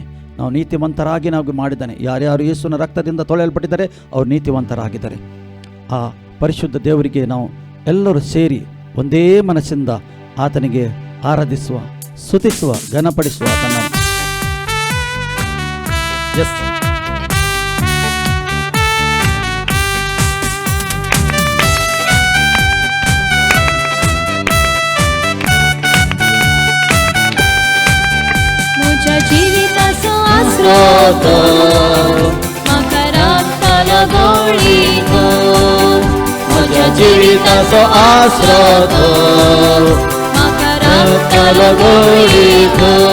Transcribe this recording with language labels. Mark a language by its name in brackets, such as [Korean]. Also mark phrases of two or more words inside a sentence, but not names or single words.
[Kannada] ನಾವು ನೀತಿವಂತರಾಗಿ ನಾವು ಮಾಡಿದ್ದಾನೆ. ಯಾರ್ಯಾರು ಯೇಸುವಿನ ರಕ್ತದಿಂದ ತೊಳೆಯಲ್ಪಟ್ಟಿದ್ದಾರೆ ಅವರು ನೀತಿವಂತರಾಗಿದ್ದಾರೆ. ಆ ಪರಿಶುದ್ಧ ದೇವರಿಗೆ ನಾವು ಎಲ್ಲರೂ ಸೇರಿ ಒಂದೇ ಮನಸ್ಸಿಂದ ಆತನಿಗೆ ಆರಾಧಿಸುವ, ಸ್ತುತಿಸುವ, ಘನಪಡಿಸುವ ಆತನ. ಎಸ್ [Konkani] जीविताचो आस्रो म्हाका रक्तालो गवळीचो, म्हज्या जिविताचो आस्रो म्हाका रक्तालो गवळीचो.